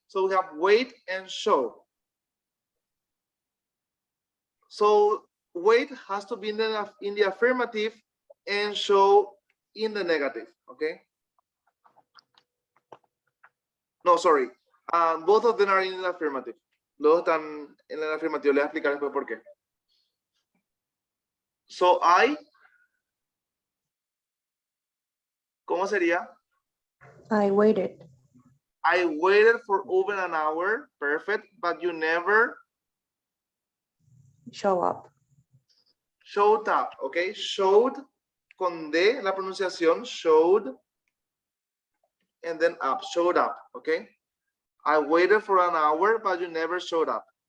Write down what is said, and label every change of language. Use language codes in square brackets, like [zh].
[en] So we have wait and show. So wait has to be in the affirmative and show in the negative. Okay? No, sorry. Both of them are in the affirmative. [es] Los están en el afirmativo. Les voy a explicar después por qué. So ¿cómo sería? [en] I waited. I waited for over an hour. Perfect. But you never Show up. showed up. Okay. [es] Showed con D, la pronunciación. [en] Showed. And then up. Showed up. Okay. I waited for an hour, but you never showed up.